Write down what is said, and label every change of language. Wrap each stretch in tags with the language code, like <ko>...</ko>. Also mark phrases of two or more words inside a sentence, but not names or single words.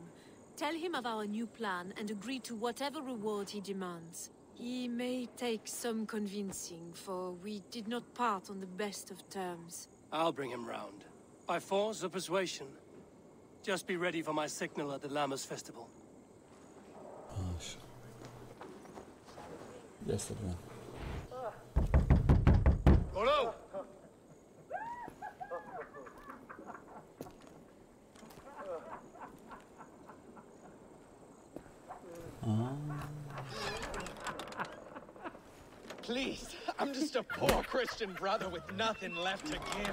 <en>Tell him of our new plan and agree to whatever reward he demands. He may take some convincing, for we did not part on the best of terms. I'll bring him round. By force or persuasion. Just be ready for my signal at the Lammas festival.</en> <ro>Așa. Ia să vedem.</ro> <en>Rollo! Please, I'm just a poor Christian brother with nothing left to give.</en>